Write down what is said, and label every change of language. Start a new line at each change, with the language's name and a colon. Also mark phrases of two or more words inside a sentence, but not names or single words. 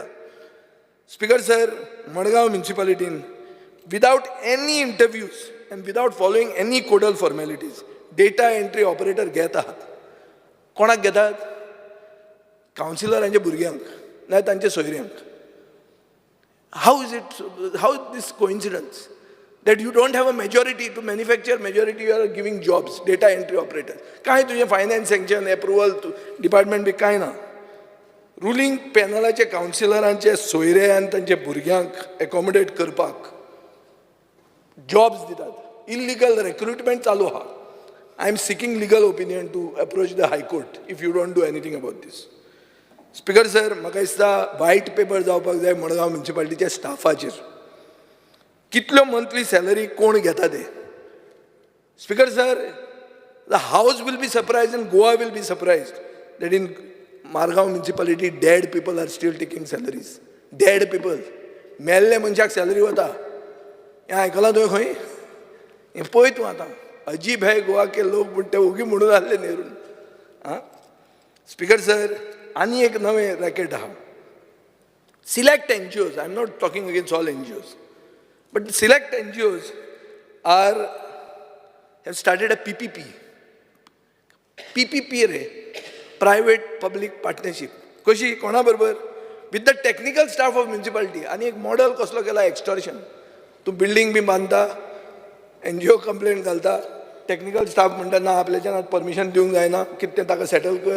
English: Speaker sir, मडगांव म्युनिसिपालिटीन without any interviews and without following any codal formalities data entry operator
Konkani: घेत आहात. कोणाक घेतात? कावन्सिलरांच्या भुरग्यांक ना तांच्या सोयऱ्यांक.
English: how is this coincidence that you don't have a majority to manufacture majority, you are giving jobs, data entry operator.
Konkani: काय तुझे
English: finance sanction approval department
Konkani: बी काय ना. रुलींग पॅनलाचे कावन्सिलरांचे सोयरे आनी तांचे भुरग्यांक एकोमोडेट करपाक जॉब्स दितात.
English: illegal recruitment
Konkani: चालू आहा.
English: I am seeking legal opinion to approach the High Court if you don't do anything about this. Speaker sir,
Konkani: म्हाका दिसता
English: white paper
Konkani: जावपाक जाय मडगांव म्युनिसिपालिटीच्या स्टाफाचेर. कितल्यो
English: monthly salary
Konkani: कोण घेता ते.
English: Speaker sir, the House will be surprise and Goa will be surprise that in Margao Municipality dead people are still taking salaries. dead people,
Konkani: मेल्ले मनशाक सॅलरी वता. हें आयकलां तुवें खंय? हें पळय तूं आतां.
Hindi: अजीब है गोवा के लोक
Konkani: म्हण ते ओगी म्हणून आसले नेरून. आं
English: Speaker sir,
Konkani: आनी एक नवें रॅकेट आहा.
English: select NGOs, I am not talking against all NGOs, but select NGOs have started a PPP.
Konkani: PPP रे,
English: private public partnership.
Konkani: कशी? कोणा बरोबर?
English: with the technical staff of municipality.
Konkani: आनी एक मॉडल कसलो केला एक्सटॉर्शन. तूं बिल्डींग बी बांदता, NGO कंप्लेंट घालता,
English: technical staff
Konkani: म्हणटा ना आपल्याच्यान परमिशन दिवंक जायना, कितें तें ताका सेटल कर.